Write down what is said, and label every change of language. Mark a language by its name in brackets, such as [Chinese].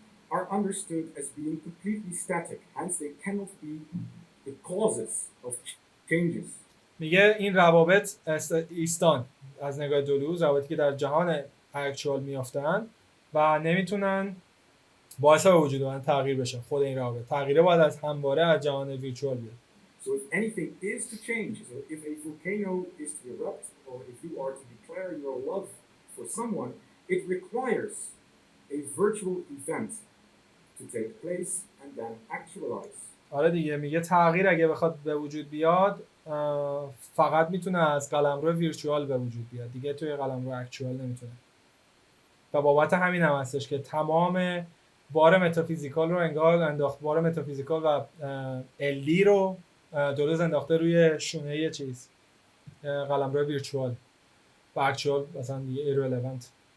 [English] are understood as being completely static, hence they cannot be the causes of changes. [Persian] میگه این روابط ایستان از نگاه دلوز، روابطی که در جهان اکچوال میافتن و نمیتونن باعث به وجود اومدن تغییر بشه. خود این روابط تغییره باید از همواره از جهان ویرچوال بیاد. [English] So if anything is to change, so if a volcano is to erupt, or if you are to declare your love for someone, it requires a virtual event to take place and then actualize. [Persian] آره دیگه، میگه تغییر اگه بخواد به وجود بیاد فقط میتونه از قلمرو ویرچوال به وجود بیاد، دیگه توی قلمرو اکچوال نمیتونه. و بابت همین هم هستش که تمام بار متافیزیکال رو انگار انداخت، بار متافیزیکال و علی رو دلوز انداخته روی شونه یه چیز، قلمرو ویرچوال و اکچوال مثلا دیگه ایرلوونت.